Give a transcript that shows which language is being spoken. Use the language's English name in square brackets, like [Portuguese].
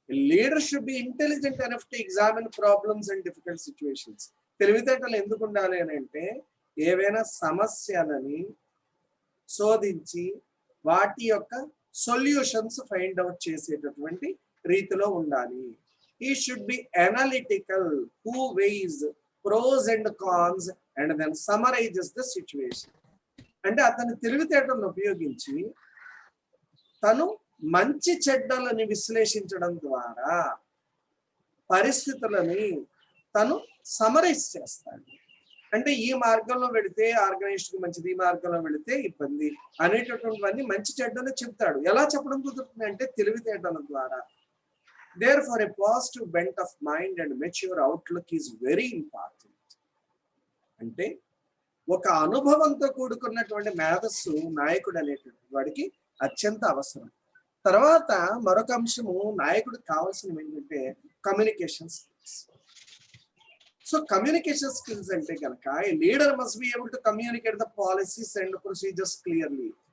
[English] Leader should be intelligent enough to examine problems and difficult situations. [Telugu] తెలివితేటలు ఎందుకు ఉండాలి అని అంటే ఏవైనా సమస్యలని శోధించి వాటి యొక్క [English] solutions find out [Telugu] చేసేటటువంటి రీతిలో ఉండాలి. [English] He should be analytical, who weighs pros and cons and then summarizes the situation. [Telugu] అంటే అతని తెలివితేటలను ఉపయోగించి తను మంచి చెడ్డలని విశ్లేషించడం ద్వారా పరిస్థితులని తను సమరైజ్ చేస్తాడు. అంటే ఈ మార్గంలో వెళితే ఆర్గనైజ్డ్ మంచిది, ఈ మార్గంలో వెళితే ఇబ్బంది అనేటటువంటివన్నీ మంచి చెడ్డలు చెప్తాడు. ఎలా చెప్పడం కుదురుతుంది అంటే తెలివితేటల ద్వారా. [English] Therefore, a positive bent of mind and mature outlook is very important. [Telugu] అంటే ఒక అనుభవంతో కూడుకున్నటువంటి మేధస్సు నాయకుడు అనేటువంటి వాడికి అత్యంత అవసరం. తర్వాత మరొక అంశము నాయకుడికి కావాల్సినవి ఏంటంటే communication skills. [English] so communication skills [Telugu] అంటే కనుక [English] A leader must be able to communicate the policies and procedures clearly.